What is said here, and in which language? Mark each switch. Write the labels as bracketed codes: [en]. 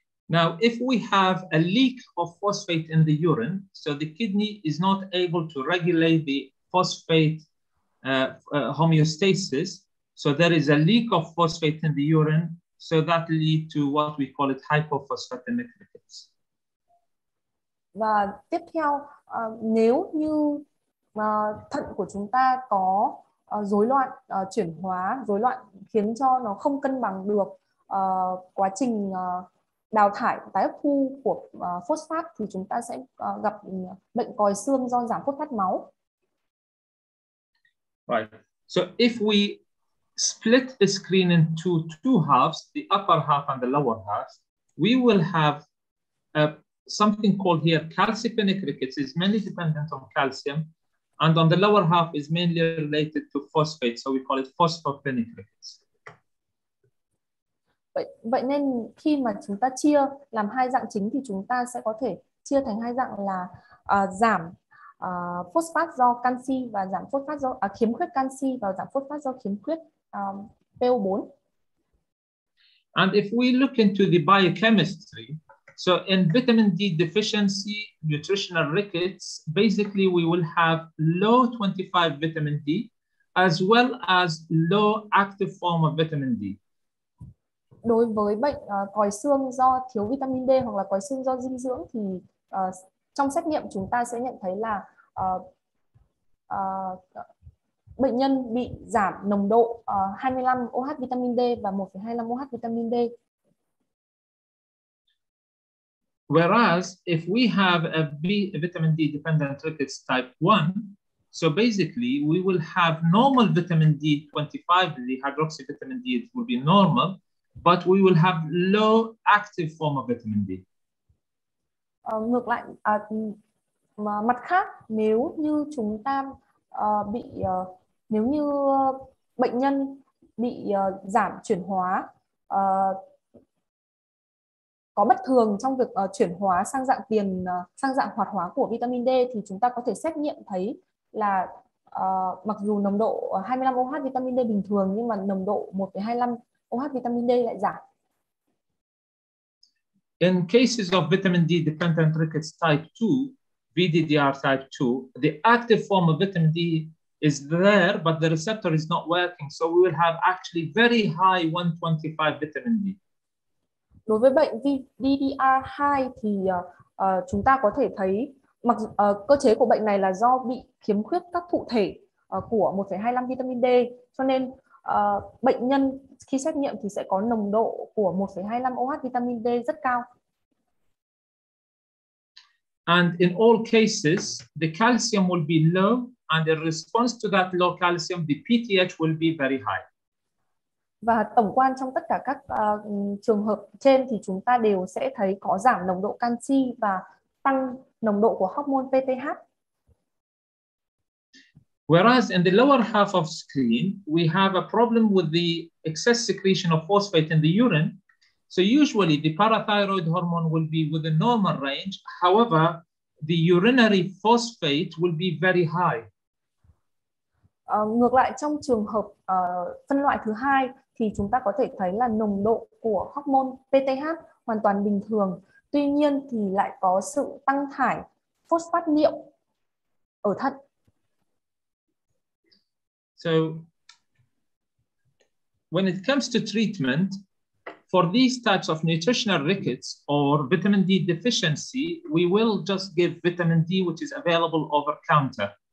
[en] Now, if we have a leak of phosphate in the urine, so the kidney is not able to regulate the phosphate homeostasis, so there is a leak of phosphate in the urine, so that lead to what we call it hypophosphatemic rickets. [vi] Và tiếp theo, nếu như thận của chúng ta có rối loạn chuyển hóa, rối loạn khiến cho nó không cân bằng được quá trình đào thải, tái hấp thu của phosphat, thì chúng ta sẽ gặp bệnh còi xương do giảm phosphat máu. [en] Right. So if we split the screen into two halves, the upper half and the lower half, we will have something called here calcipenic rickets. Is mainly dependent on calcium, and on the lower half is mainly related to phosphate, so we call it phosphopenic rickets. [vi] Vậy nên khi mà chúng ta chia làm hai dạng chính thì chúng ta sẽ có thể chia thành hai dạng là giảm phosphat do canxi và giảm phosphat do khiếm khuyết canxi và giảm phosphat do khiếm khuyết PO4. [en] And if we look into the biochemistry, so in vitamin D deficiency nutritional rickets, basically we will have low 25 vitamin D as well as low active form of vitamin D. [vi] Đối với bệnh còi xương do thiếu vitamin D hoặc là còi xương do dinh dưỡng thì trong xét nghiệm chúng ta sẽ nhận thấy là bệnh nhân bị giảm nồng độ 25 OH vitamin D và 1,25 OH vitamin D. [en] Whereas if we have a vitamin D dependent rickets type 1, so basically we will have normal vitamin D25, the hydroxy vitamin D will be normal, but we will have low active form of vitamin D. [vi] Ngược lại, mặt khác, nếu như chúng ta nếu như bệnh nhân bị giảm chuyển hóa, có bất thường trong việc chuyển hóa sang dạng hoạt hóa của vitamin D, thì chúng ta có thể xét nghiệm thấy là mặc dù nồng độ 25 OH vitamin D bình thường nhưng mà nồng độ 1,25 OH vitamin D lại giảm. [en] In cases of vitamin D dependent rickets type 2, VDDR type 2, the active form of vitamin D is there, but the receptor is not working. So we will have actually very high 125 vitamin D. [vi] Đối với bệnh VDDR2 thì chúng ta có thể thấy cơ chế của bệnh này là do bị khiếm khuyết các thụ thể của 1,25 vitamin D, cho nên bệnh nhân khi xét nghiệm thì sẽ có nồng độ của 1,25 OH vitamin D rất cao. [en] And in all cases, the calcium will be low, and in response to that low calcium, the PTH will be very high. [vi] Và tổng quan trong tất cả các trường hợp trên thì chúng ta đều sẽ thấy có giảm nồng độ canxi và tăng nồng độ của hormone PTH. [en] Whereas in the lower half of screen, we have a problem with the excess secretion of phosphate in the urine. So usually the parathyroid hormone will be within normal range. However, the urinary phosphate will be very high. [vi] Ngược lại, trong trường hợp phân loại thứ hai thì chúng ta có thể thấy là nồng độ của hormone PTH hoàn toàn bình thường. Tuy nhiên thì lại có sự tăng thải phosphat niệu ở thận. [en] So when it comes to treatment, for these types of nutritional rickets or vitamin D deficiency, we will just give vitamin D which is available over counter.